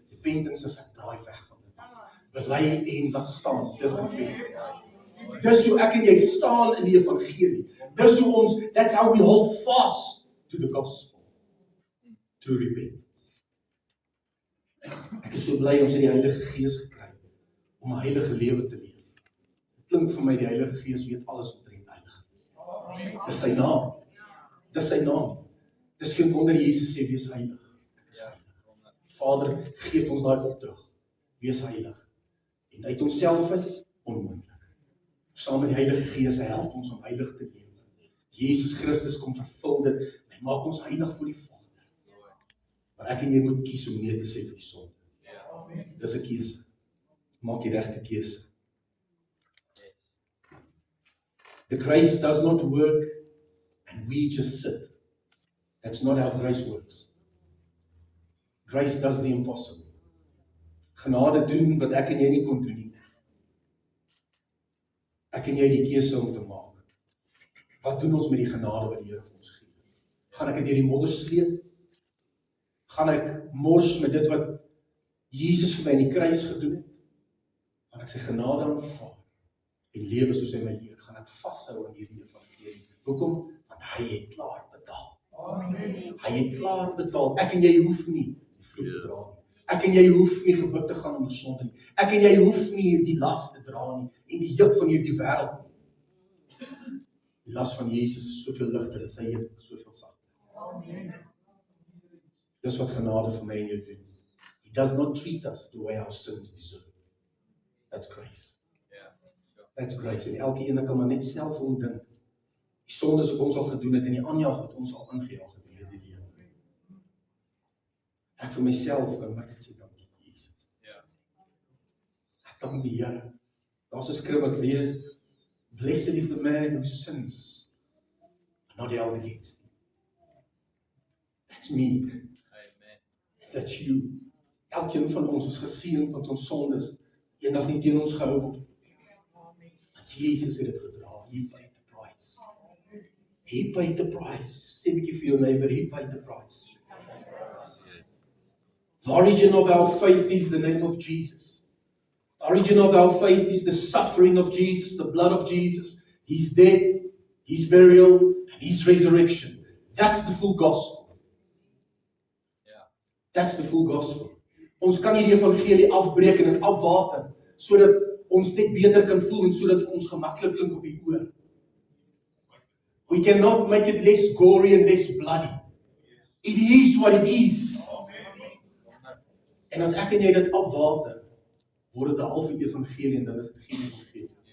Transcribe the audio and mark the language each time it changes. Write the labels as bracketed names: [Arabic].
[Afrikaans] Repentance is ek draai weg van dit. Bely en laat staan, dis repentance. Dis hoe ek en jy staan in die evangelie. Dis hoe ons, [English] that's how we hold fast to the gospel. Through repentance. [Afrikaans] Ek is so bly ons het die Heilige Gees gekry om 'n heilige lewe te leef. Dit klink vir my die Heilige Gees weet alles omtrent heilig. Dis sy naam. Dis sy naam. Dis geen wonder Jesus sê wees heilig. Ek is heilig. Vader gee ons daai opdrag. Wees heilig. En uit onsself uit onmoontlik. Saam met die Heilige Gees help ons om heilig te lewe. Jesus Christus kom vervul dit. Hy maak ons heilig voor die Vader. Maar ek en jy moet kies om nee te sê vir die sonde. Dis 'n keuse. Maak die regte keuse. [English] The grace does not work and we just sit. That's not how grace works. Grace does the impossible. [Afrikaans] Genade doen wat ek en jy nie kon doen nie. Ek en jy die keuse om te maak. Wat doen ons met die genade wat die Here vir ons gee? Gaan ek dit deur die modder sleep? Gaan ek mors met dit wat Jesus vir my in die kruis gedoen het? Gaan ek sy genade aanvaar? en lewe soos hy my leer, gaan ek vashou aan hierdie evangelie. Hoekom? Want hy het klaar betaal. Hy het klaar betaal. Ek en jy hoef nie die vloek te dra nie. Ek en jy hoef nie gebuk te gaan onder sonde nie. Ek en jy hoef nie hierdie las te dra nie en die juk van hierdie wêreld nie. Die las van Jesus is soveel ligter en sy juk soveel sagter. Dis wat genade vir my en jou doen. [English] He does not treat us the way our sins deserve. That's grace. That's grace. [Afrikaans] En elke ene kan maar net self ondink. Die sondes wat ons al gedoen het en die aanjaag wat ons al ingejaag het in hierdie lewe. Ek vir myself kan maar net sê dankie Jesus. Ek dank die Here. Daar's 'n skrif wat lees, [English] blessed is the man who sins, not held against him. That's me. That's you. [Afrikaans] Elkeen van ons is geseën want ons sondes eendag nie teen ons gehou word. Want Jesus het dit gedra. [English] He paid the price. He paid the price. [Afrikaans] Sê 'n bietjie vir jou neighbor, [English] he paid the price. The origin of our faith is the name of Jesus. The origin of our faith is the suffering of Jesus, the blood of Jesus, His death, His burial, and His resurrection. That's the full gospel. That's the full gospel. [Afrikaans] Ons kan hierdie evangelie afbreek en dit afwater, sodat ons net beter kan voel en sodat vir ons gemaklik klink op die oor. [English] We cannot make it less gory and less bloody. It is what it is. [Afrikaans] En as ek en jy dit afwater, word dit 'n halfe evangelie en dan is dit geen evangelie.